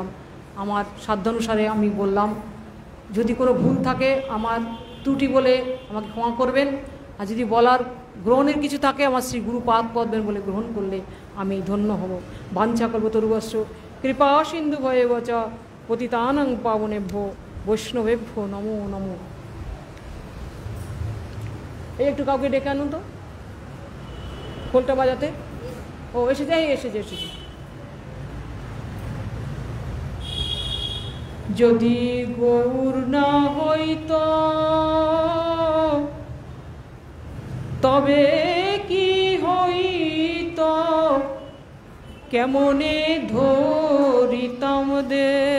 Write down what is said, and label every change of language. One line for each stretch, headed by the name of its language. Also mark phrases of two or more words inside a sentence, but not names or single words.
Bangla: আমার সাধ্যানুসারে আমি বললাম, যদি কোনো ভুল থাকে আমার ত্রুটি বলে আমাকে ক্ষমা করবেন, আর যদি বলার গ্রহণের কিছু থাকে আমার শ্রী গুরুপাদ পদ্মের বলে গ্রহণ করলে আমি ধন্য হব।
Sanskrit: বাঞ্ছা কল্পতরুভ্যশ্চ কৃপা সিন্ধু ভয়েব চ পতিতানাং পাবনেভ্যো বৈষ্ণবেভ্যো নমো নমো।
Bangla: এই একটু কাউকে ডেকে আনুন তো খোলটা বাজাতে। ও এসেছে, এসেছে। যদি গৌর না হইত তবে কি হইত, কেমনে ধরিতাম দে।